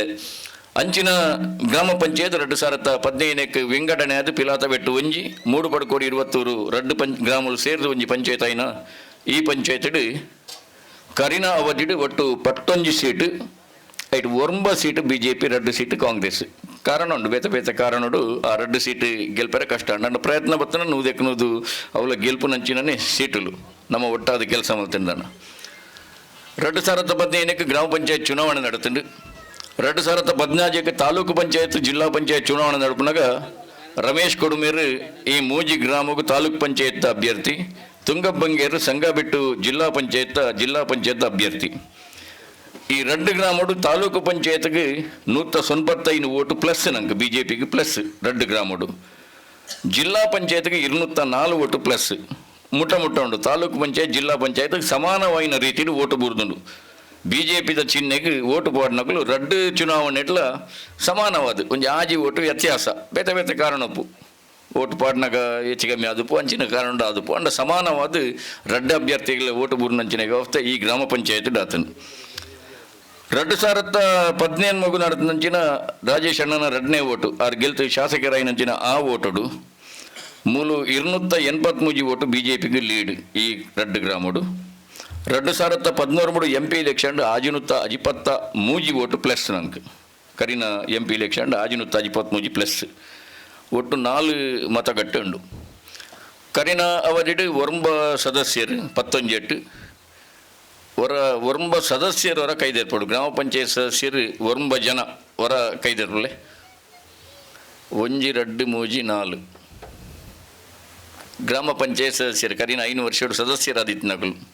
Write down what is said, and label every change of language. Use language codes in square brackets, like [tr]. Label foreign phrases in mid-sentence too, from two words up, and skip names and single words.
[tcy] ಅಂಚಿನ ಗ್ರಾಮ ಪಂಚಾಯತ್ 2015ಕ್ಕೆ ವಿಂಗಡಣೆ ಆದ ಪಿಲಾತ ಬೆಟ್ಟು ಒಂಜಿ ಮೂಡುಪಡುಕೋಡಿ 20 ರಡ್ಡು ಗ್ರಾಮಗಳು ಸೇರಿದ ಒಂಜಿ ಪಂಚಾಯತ್ ಆಯ್ನ ಈ ಪಂಚಾಯತ್ ಕರಿನ ಅವಧಿಡು ಒಟ್ಟು 11 ಸೀಟ್ ಐಟು 9 ಸೀಟ್ BJP 2 ಸೀಟ್ ಕಾಂಗ್ರೆಸ್. ಕಾರಣ ಉಂಟು ಬೇತೆ ಬೇತೆ ಕಾರಣ ಆ 2 ಸೀಟ್ ಗೆಲ್ಪರೆ ಕಷ್ಟ ನನ್ನ ಪ್ರಯತ್ನ ಬರ್ತನ ನೂದೆಕ್ಕನದು ಅವಳ ಗೆಲ್ಪು ನಂಚಿನೇ ಸೀಟುಲು ನಮ್ಮ ಒಟ್ಟಾದ ಕೆಲಸ ಮಲ್ತಿಂದಾನ. 2015ಕ್ಕೆ ಗ್ರಾಮ ಪಂಚಾಯತ್ ಚುನಾವಣೆ ನಡತುಂಡು. 2014ಕ್ಕೆ ತಾಲೂಕು ಪಂಚಾಯತ್ ಜಿಲ್ಲಾ ಪಂಚಾಯತ್ ಚುನಾವಣೆ ನಡಪನಾಗ ರಮೇಶ್ ಕೊಡುಮೇರು ಈ ಮೂಜಿ ಗ್ರಾಮಕ್ಕೂ ತಾಲೂಕು ಪಂಚಾಯತ್ ಅಭ್ಯರ್ಥಿ, ತುಂಗಬ್ಬಂಗೇರು ಸಂಗಬಿಟ್ಟು ಜಿಲ್ಲಾ ಪಂಚಾಯತ್ ಅಭ್ಯರ್ಥಿ. ಈ 2 ಗ್ರಾಮಡು ತಾಲೂಕು ಪಂಚಾಯತ್ಗೆ 195 ಓಟು ಪ್ಲಸ್ ನಂಗೆ BJPಗೆ ಪ್ಲಸ್ 2 ಗ್ರಾಮಡು, ಜಿಲ್ಲಾ ಪಂಚಾಯತ್ಗೆ 204 ಓಟು ಪ್ಲಸ್ ಮುಟ್ಟ ಉಂಟು. ತಾಲೂಕು ಪಂಚಾಯತ್ ಜಿಲ್ಲಾ ಪಂಚಾಯತ್ಗೆ ಸಮಾನವಾದ ರೀತಿಯಲ್ಲಿ ಓಟು ಬುರ್ದುಂಡು. BJPದ ಚಿಹ್ನೆಗೆ ಓಟು ಪಾಡ್ನಕಲು 2 ಚುನಾವಣೆಟ್ಲ ಸಮಾನವಾದ ಒಂದು ಆಜಿ ಓಟು ವ್ಯತ್ಯಾಸ ಬೇತೆ ಬೇತೆ ಕಾರಣಪ್ಪು ಓಟು ಪಾಡ್ನಾಗ ಹೆಚ್ಚು ಕಮ್ಮಿ ಆದಪ್ಪು ಅಂಚಿನ ಕಾರಣ ಆದಪ್ಪು ಅಂಡ ಸಮಾನವಾದ 2 ಅಭ್ಯರ್ಥಿಗಳ ಓಟು ಬುರ್ನಂಚಿನ ವ್ಯವಸ್ಥೆ ಈ ಗ್ರಾಮ ಪಂಚಾಯತ್ ಡಾತನು. 2017 ಮಗು ನಡೆದಂಚಿನ ರಾಜೇಶ್ ಅಣ್ಣನ 2ನೇ ಓಟು ಆರು ಗೆಲ್ತು ಶಾಸಕರಾಯಿನಂಚಿನ ಆ ಓಟುಡು ಮೂಲು 283 ಓಟು BJPಗೆ ಲೀಡ್ ಈ 2 ಗ್ರಾಮಡು. 2013 [en] MP election [tcy] ಆಜಿನುತ್ತ 23 ಓಟು ಪ್ಲಸ್ ನಂಗೆ ಕರಿನ [en] MP election [tcy] ಆಜಿನುತ್ತ 23 ಪ್ಲಸ್ ಒಟ್ಟು 4 ಮತಗಟ್ಟೆ ಉಂಡು. ಕರಿನ ಅವಧಿಡು ಒರಂಬ ಸದಸ್ಯರು 19 ಒರಂಬ ಸದಸ್ಯರು ಹೊರ ಕೈದೇರ್ಪಡು ಗ್ರಾಮ ಪಂಚಾಯತ್ ಸದಸ್ಯರು 9 ಜನ ಹೊರ ಕೈದೇರ್ಪಲೆ 1 2 3 4 ಗ್ರಾಮ ಪಂಚಾಯತ್ ಸದಸ್ಯರು ಕರಿನ 5 ವರ್ಷ ಸದಸ್ಯರಾದಿತ್ತು ನಗಲು